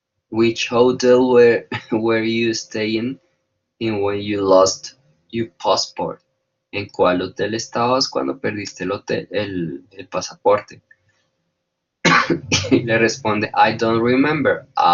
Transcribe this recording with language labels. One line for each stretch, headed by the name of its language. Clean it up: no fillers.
English: Which hotel were you staying in when you lost your passport?
Spanish: ¿En cuál hotel estabas cuando perdiste el pasaporte? Y le responde,
English: I don't remember.